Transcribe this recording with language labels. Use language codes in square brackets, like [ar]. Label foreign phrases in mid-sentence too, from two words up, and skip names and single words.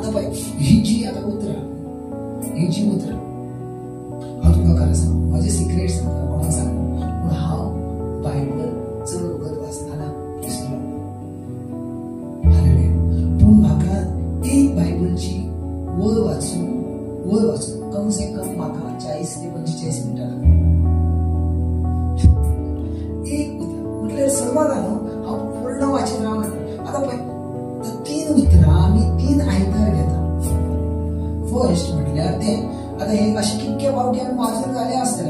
[kok] आतां पळय ही जी आतां उतरां ही जी उतरां हांव तुमकां खरें सांग म्हाजे सिक्रेट सांगता कोणाक सांगना पूण हांव बायबल चड वगत वाचताना पूण म्हाका एक बायबलची वळ वाचून [hi] कम से कम [kok] म्हाका 40 ते 45 मिनटां लागली. एक उतर म्हटल्यार सर्वांना हांव पूर्ण वाचीत रावना. आतां पळय 3 उतरां आमी 3 आयतार घेता. फर्स्ट म्हटल्यार तें आतां हे अशें कितके फावटी आमी वाचून जालें आसतलें.